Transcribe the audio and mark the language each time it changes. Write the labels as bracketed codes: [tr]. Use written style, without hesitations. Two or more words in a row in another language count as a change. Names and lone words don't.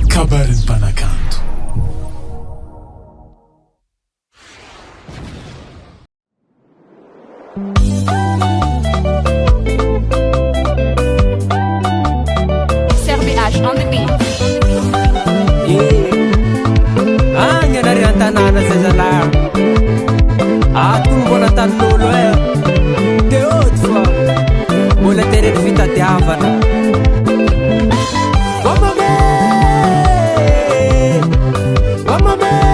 [mg] habarin'ny mpanakanto. [en] CRBH on the beat. [mg] Agny anareo an-tanàna zay zalahy atomboana tanin'olo e de ôty fa mbola tereny fitadiavana Wamame Wamame